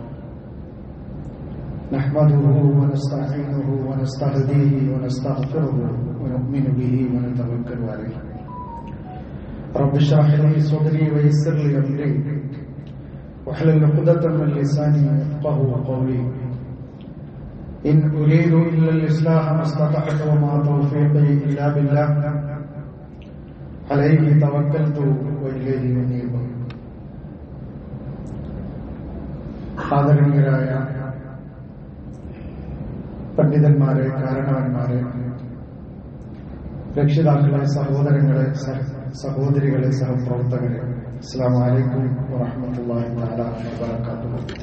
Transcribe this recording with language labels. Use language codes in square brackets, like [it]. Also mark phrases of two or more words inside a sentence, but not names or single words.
[ar] نحمده ونستعينه ونستهديه ونستغفره ونؤمن به ونتوكل عليه رب اشرح لي صدري ويسر لي أمري واحلل عقدة من لساني يفقهوا قولي إن أريد إلا الإصلاح ما استطعت وما توفيقي إلا بالله عليه توكلت وإليه أنيب. [ml] ആദരണീയരായ പണ്ഡിതന്മാരെ, കാരണവന്മാരെ, രക്ഷിതാക്കളെ, സഹോദരങ്ങളെ, സഹോദരികളെ, സഹപ്രവർത്തകരെ, [ar] السلام عليكم ورحمة الله تعالى وبركاته.